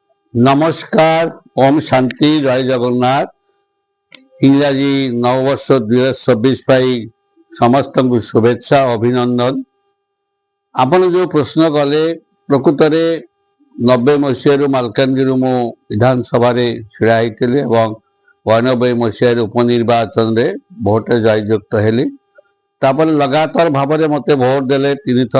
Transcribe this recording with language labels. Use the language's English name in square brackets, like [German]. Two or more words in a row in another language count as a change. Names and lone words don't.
[Odia] ନମସ୍କାର, ଓମ ଶାନ୍ତି, ଜୟ ଜଗନ୍ନାଥ। ଇଂରାଜୀ ନବବର୍ଷ 2024 ପାଇଁ ସମସ୍ତଙ୍କୁ ଶୁଭେଚ୍ଛା ଅଭିନନ୍ଦନ। ଆପଣ ଯେଉଁ ପ୍ରଶ୍ନ କଲେ ପ୍ରକୃତରେ 90 ମସିହାରୁ ମାଲକାନଗିରିରୁ ମୁଁ ବିଧାନସଭାରେ ଛିଡ଼ା ହେଇଥିଲି ଏବଂ 92 ମସିହାରେ ଉପନିର୍ବାଚନରେ ଭୋଟରେ ଜୟଯୁକ୍ତ ହେଲି। ତାପରେ ଲଗାତାର ଭାବରେ ମୋତେ ଭୋଟ ଦେଲେ 3 ଥର।